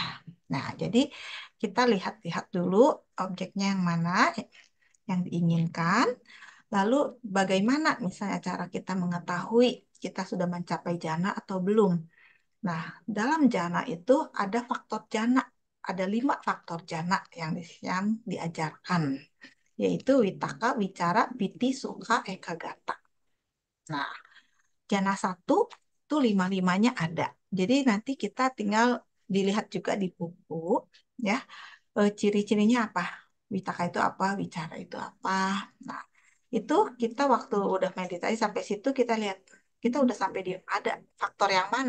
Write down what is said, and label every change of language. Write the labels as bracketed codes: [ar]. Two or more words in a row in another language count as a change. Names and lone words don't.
[id] Nah, jadi kita lihat-lihat dulu objeknya yang mana yang diinginkan. Lalu bagaimana misalnya cara kita mengetahui kita sudah mencapai jana atau belum? Nah, dalam jana itu ada faktor jana. Ada 5 faktor jana yang diajarkan, yaitu [pi] witaka, wicara, piti, sukha, ekagata. [id] Nah, jana 1 itu lima-limanya ada. Jadi nanti kita tinggal dilihat juga di buku, ya, ciri-cirinya apa. Witaka itu apa, wicara itu apa. Nah, itu kita waktu udah meditasi sampai situ kita lihat, kita udah sampai di ada faktor yang mana.